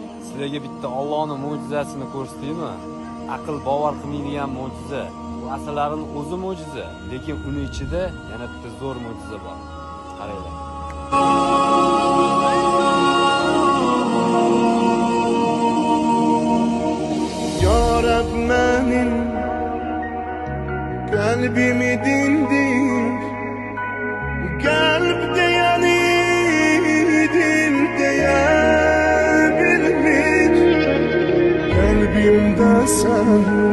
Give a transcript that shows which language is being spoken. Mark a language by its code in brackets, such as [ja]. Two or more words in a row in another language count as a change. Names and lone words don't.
[uz] sizlarga bitta Allohning mo'jizasini ko'rsataymi? Aql bovar qilmaydigan mo'jiza. Bu asarlarning o'zi mo'jiza, lekin uning ichida yana bitta zo'r mo'jiza bor. Qaranglar. [tr] Ya Rab benim kalbimi dindir, kalpte yani dilde bilmiş, kalbimde sen